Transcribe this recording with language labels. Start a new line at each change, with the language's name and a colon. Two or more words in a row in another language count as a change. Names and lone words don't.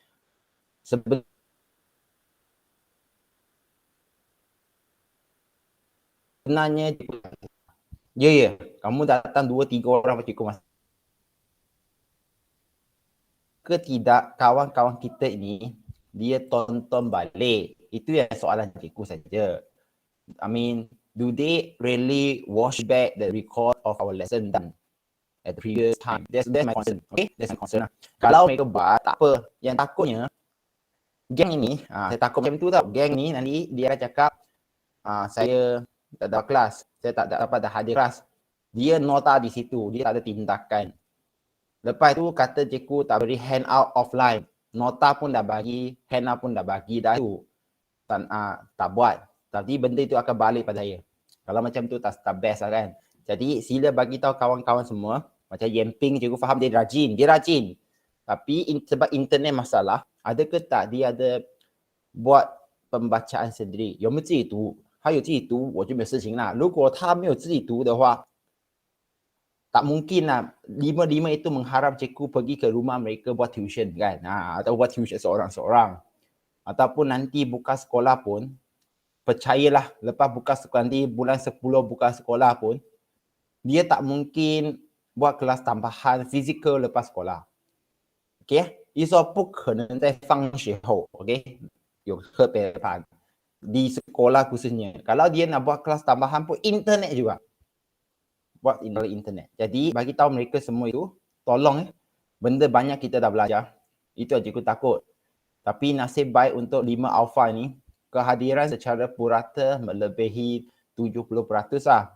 Malay: Sebenarnya ya, kamu datang 2-3 orang cikgu masuk. Ke tidak kawan-kawan kita ini dia tonton balik. Itu yang soalan cikgu saja.
English: I mean, do they really watch back the record of our lesson done at the previous time? That's my concern. Okay, that's my concern.
Malay: Kalau mereka buat, tak apa. Yang takutnya, geng ini, saya takut macam tu tau. Geng ni nanti dia akan cakap, saya tak ada kelas, saya tak dapat hadir kelas. Dia nota di situ, dia tak ada tindakan. Lepas tu kata cikgu tak beri
English: handout offline.
Malay: Nota pun dah bagi, handout pun dah bagi dah tu. Tak buat. Tapi benda itu akan balik pada saya. Kalau macam tu tak best lah kan. Jadi sila bagi tahu kawan-kawan semua. Macam Yemping cikgu faham dia rajin. Tapi sebab internet masalah, ada ke tak dia ada buat pembacaan sendiri.
Chinese: 有没有自己读？他有自己读我就没有事情啦。如果他没有自己读的话，
Malay: tak mungkin lah 5 itu mengharap cikgu pergi ke rumah mereka buat tuition kan. Atau buat tuition seorang-seorang. Ataupun nanti buka sekolah pun, percayalah lepas buka sekolah nanti bulan 10 buka sekolah pun, dia tak mungkin buat kelas tambahan fizikal lepas sekolah.
Chinese: Okay? 意思说不可能在放学后 okay? 有特别班
Malay: di sekolah khususnya. Kalau dia nak buat kelas tambahan pun internet juga. Buat internet. Jadi bagi tahu mereka semua itu, tolong benda banyak kita dah belajar. Itu aja aku takut. Tapi nasib baik untuk 5 alpha ni, kehadiran secara purata melebihi 70% lah.